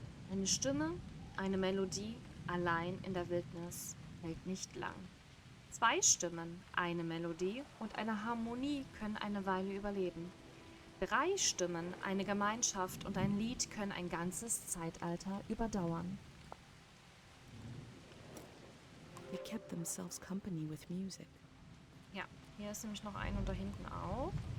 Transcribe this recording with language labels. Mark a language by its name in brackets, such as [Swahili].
[German] Eine Stimme, eine Melodie, allein in der Wildnis, hält nicht lang. Zwei Stimmen, eine Melodie und eine Harmonie können eine Weile überleben. Drei Stimmen, eine Gemeinschaft und ein Lied können ein ganzes Zeitalter überdauern. [English] They kept themselves company with music. [German] Ja, hier ist nämlich noch ein und da hinten auch.